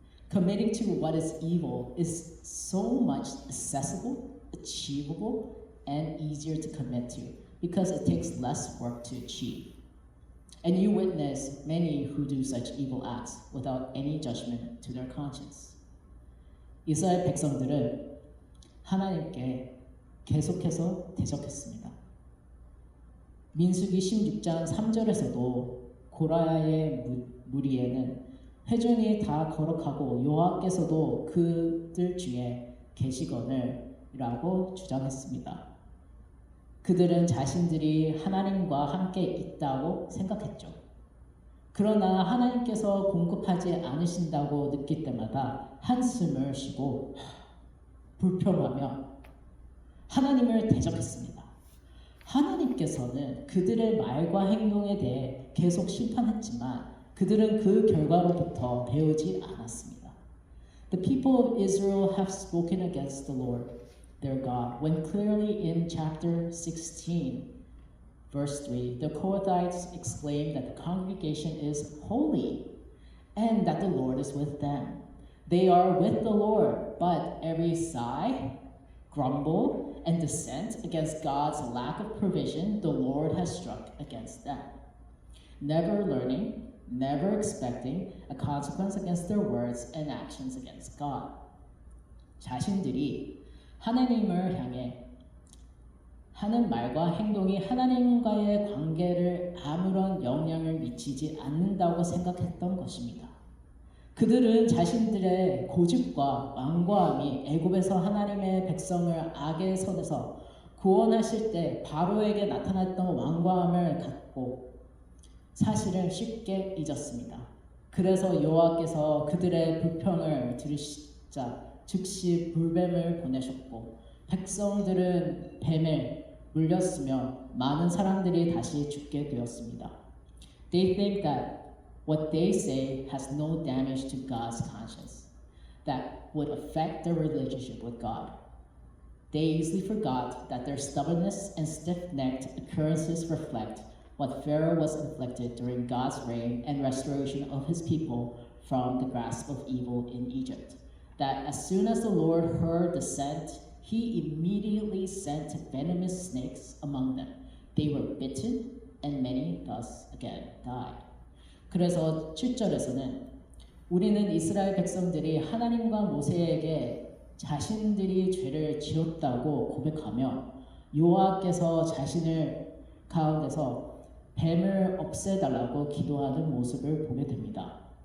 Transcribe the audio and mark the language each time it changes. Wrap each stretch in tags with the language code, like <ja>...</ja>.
<en>Committing to what is evil is so much accessible, achievable, and easier to commit to because it takes less work to achieve. And you witness many who do such evil acts without any judgment to their conscience.</en> <ko>이스라엘 백성들은 하나님께 계속해서 대적했습니다. 민수기 16장 3절에서도 고라의 무리에는 회중이 다 거룩하고 여호와께서도 그들 중에 계시거늘이라고 주장했습니다. 그들은 자신들이 하나님과 함께 있다고 생각했죠. 그러나 하나님께서 공급하지 않으신다고 느낄 때마다 한숨을 쉬고 불평하며 하나님을 대적했습니다. 하나님께서는 그들의 말과 행동에 대해 계속 심판했지만 그들은 그 결과로부터 배우지 않았습니다.</ko> <en>The people of Israel have spoken against the Lord, their God, when clearly in chapter 16, verse 3, the Kohathites exclaim that the congregation is holy and that the Lord is with them. They are with the Lord, but every sigh, grumble, and dissent against God's lack of provision, the Lord has struck against them. Never learning, never expecting a consequence against their words and actions against God.</en> <ko>자신들이 하나님을 향해 하는 말과 행동이 하나님과의 관계를 아무런 영향을 미치지 않는다고 생각했던 것입니다. 그들은 자신들의 고집과 완고함이 애굽에서 하나님의 백성을 악의 손에서 구원하실 때 바로에게 나타났던 완고함을 갖고 사실은 쉽게 잊었습니다. 그래서 여호와께서 그들의 불평을 들으시자 즉시 불뱀을 보내셨고 백성들은 뱀에 물렸으며 많은 사람들이 다시 죽게 되었습니다.</ko> <en>They think that what they say has no damage to God's conscience that would affect their relationship with God. They easily forgot that their stubbornness and stiff-necked occurrences reflect what Pharaoh was inflicted during God's reign and restoration of his people from the grasp of evil in Egypt. That as soon as the Lord heard the scent, he immediately sent venomous snakes among them. They were bitten, and many thus again died.</en> <ko>그래서 7절에서는 우리는 이스라엘 백성들이 하나님과 모세에게 자신들이 죄를 지었다고 고백하며 여호와께서 자신을 가운데서 뱀을 없애달라고 기도하는 모습을 보게 됩니다.</ko>